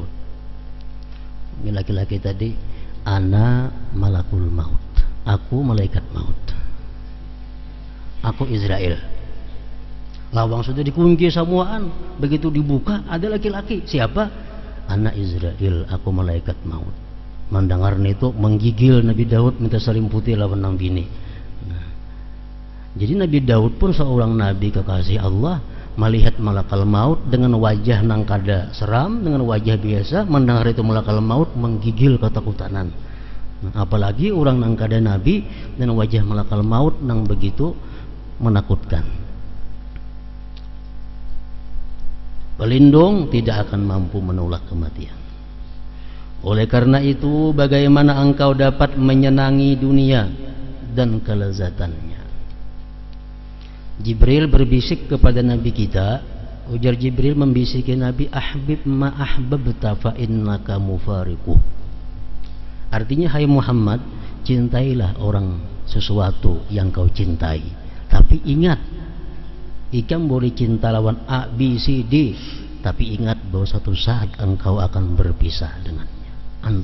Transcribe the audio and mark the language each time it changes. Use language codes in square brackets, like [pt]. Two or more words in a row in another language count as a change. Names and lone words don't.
[id] Ini laki-laki tadi, [ar] أنا ملك الموت, [id] aku malaikat maut, aku Israel. [bjn] Lawang sudah dikunci semuaan, begitu dibuka ada laki-laki, siapa? Ana Israel, aku malaikat maut. Mendengar itu menggigil Nabi Daud minta selimputi lawan nang bini. Nah, jadi Nabi Daud pun seorang nabi kekasih Allah, melihat [ar] ملك الموت [bjn] dengan wajah nang kada seram, dengan wajah biasa, mendengar itu [ar] ملك الموت [bjn] menggigil ketakutan. Nah, apalagi orang nang kada nabi dan wajah [ar] ملك الموت [bjn] nang begitu menakutkan. [id] Pelindung tidak akan mampu menolak kematian. Oleh karena itu, bagaimana engkau dapat menyenangi dunia dan kelezatannya? Jibril berbisik kepada Nabi kita. [bjn] Ujar Jibril membisiki Nabi, [ar] أحبب ما أحببت فإنك مفارقه. [bjn] Artinya, hai Muhammad, cintailah orang sesuatu yang kau cintai, tapi ingat, ikan boleh cinta lawan A, B, C, D, tapi ingat bahwa satu saat engkau akan berpisah dengannya.